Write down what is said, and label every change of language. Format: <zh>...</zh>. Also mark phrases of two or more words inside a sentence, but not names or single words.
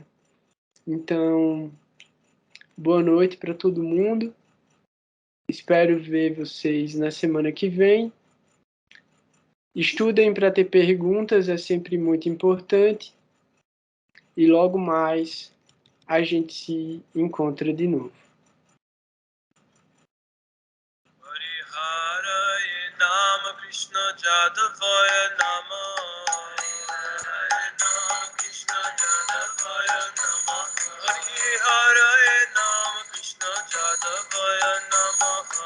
<pt>Então, boa noite para todo mundo. Espero ver vocês na semana que vem. Estudem para ter perguntas, é sempre muito importante. E logo mais a gente se encontra de novo.</pt> <sa>हरे हरे नम कृष्ण यादवाय नमः। हरे राम कृष्ण यादवाय नमः. हरे राम कृष्ण यादवाय नमः.</sa>